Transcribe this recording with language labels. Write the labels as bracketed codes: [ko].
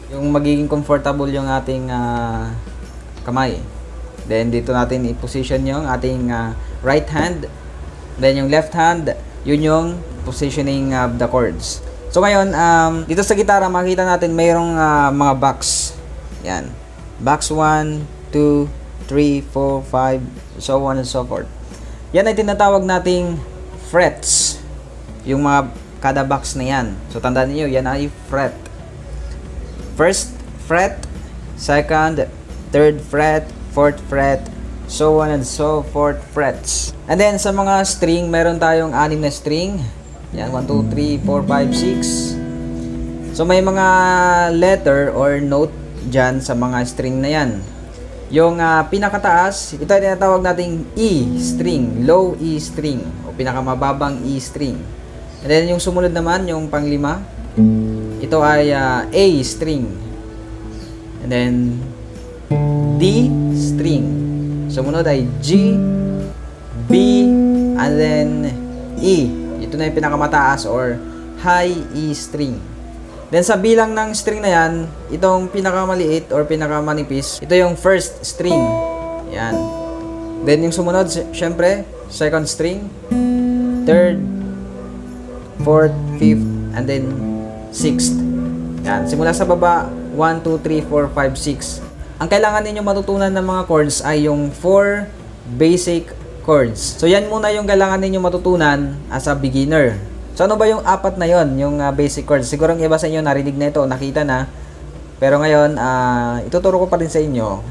[tl] Yung magiging comfortable yung ating kamay. Then dito natin i-position yung ating right hand. Then yung left hand, yun yung [en] positioning of the chords. [tl] So ngayon, dito sa gitara, makita natin mayroong mga box. Yan. Box 1, 2, 3, 4, 5, so on and so forth. Yan ay tinatawag nating frets. Yung mga kada box na yan. So tandaan niyo, yan ay fret. [en] First fret, second, third fret, fourth fret, so on and so forth frets. [tl] And then sa mga string, meron tayong 6 na string. Yan, 1, 2, 3, 4, 5, 6. So may mga letter or note dyan sa mga string na yan. Yung pinakataas, ito ay tinatawag nating E string, low E string, o pinakamababang E string. And then yung sumunod naman, yung panglima, ito ay A string. And then D string. Sumunod ay G, B, and then E. Ito na yung pinakamataas or high E string. Then sa bilang ng string na yan, itong pinakamaliit or pinakamanipis, ito yung first string. Yan. [en] Then yung sumunod, syempre, second string, third, fourth, fifth, and then sixth. [tl] Yan. Simula sa baba, 1, 2, 3, 4, 5, 6. Ang kailangan ninyo matutunan ng mga chords ay yung 4 basic chords. So yan muna yung kailangan ninyo matutunan [en] as a beginner. [tl] So ano ba yung 4 na yon, yung basic chords? Siguro ang iba sa inyo narinig na ito, nakita na. Pero ngayon, ituturo ko pa rin sa inyo.